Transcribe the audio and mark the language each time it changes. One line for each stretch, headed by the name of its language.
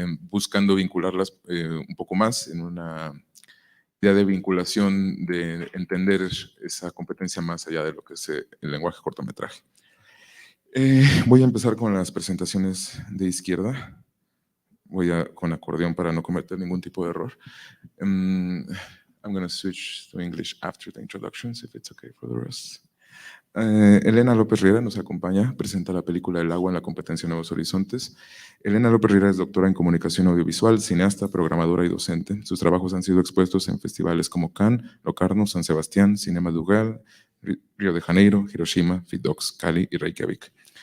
Spanish: buscando vincularlas un poco más en una idea de vinculación, de entender esa competencia más allá de lo que es el lenguaje cortometraje. Voy a empezar con las presentaciones de izquierda. Voy con acordeón para no cometer ningún tipo de error.
English: I'm going to switch to English after the introductions, if it's okay for the rest.
Spanish: Elena López Riera nos acompaña, presenta la película El Agua en la competencia Nuevos Horizontes. Elena López Riera es doctora en comunicación audiovisual, cineasta, programadora y docente. Sus trabajos han sido expuestos en festivales como Cannes, Locarno, San Sebastián, Cinema Dugal, Río de Janeiro, Hiroshima, Fidox, Cali y Reykjavik.